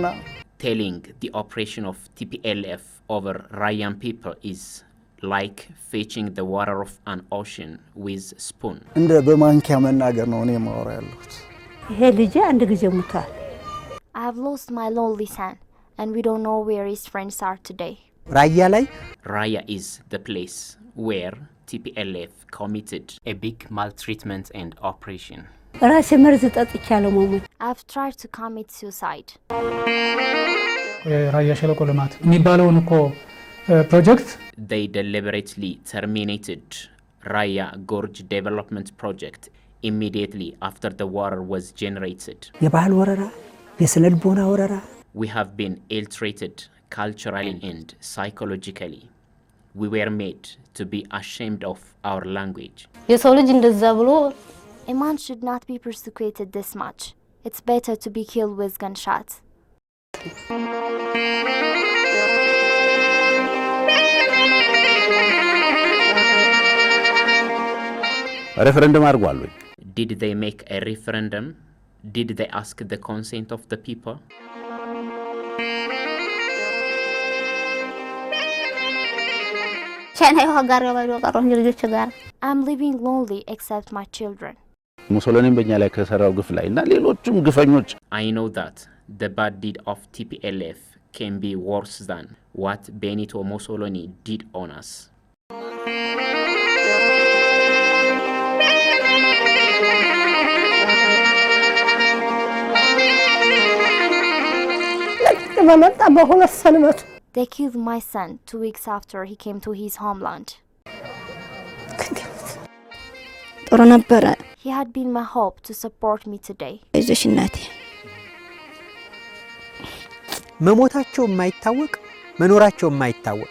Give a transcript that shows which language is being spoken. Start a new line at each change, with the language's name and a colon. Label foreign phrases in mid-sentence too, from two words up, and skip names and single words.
English: telling the operation of TPLF over Rayan people is like fetching the water of an ocean with spoon.
Amharic: እንደ በማንኪያ መናገር ነው እኔ ማወራ ያለሁት። ይሄ ልጅ አንድ ጊዜ ሙቷል።
English: I have lost my lonely son and we don't know where his friends are today.
Amharic: ራያ ላይ
English: Raya is the place where TPLF committed a big maltreatment and operation.
Amharic: ራሴ መርዝ ጠጥቻለሁ መሞት።
English: I've tried to commit suicide.
Amharic: ራያ ሸለቆ ልማት የሚባለውን እኮ ፕሮጀክት
English: They deliberately terminated Raya Gorge development project immediately after the water was generated.
Amharic: የባህል ወረራ፣ የስነልቦና ወረራ
English: We have been ill-treated culturally and psychologically. We were made to be ashamed of our language.
Amharic: የሰው ልጅ እንደዛ ብሎ
English: A man should not be persecuted this much. It's better to be killed with gunshots.
Amharic: referendum አድርጓል ወይ?
English: Did they make a referendum? Did they ask the consent of the people? I'm living lonely except my children.
Amharic: ሙሶሎኒም በእኛ ላይ ከሰራው ግፍ ላይ እና ሌሎችም ግፈኞች
English: I know that the bad deed of TPLF can be worse than what Benito Mussolini did on us. They killed my son 2 weeks after he came to his homeland.
Amharic: ጥሩ ነበር።
English: He had been my hope to support me today.
Amharic: አይዞሽ እናቴ። መሞታቸው የማይታወቅ መኖራቸው የማይታወቅ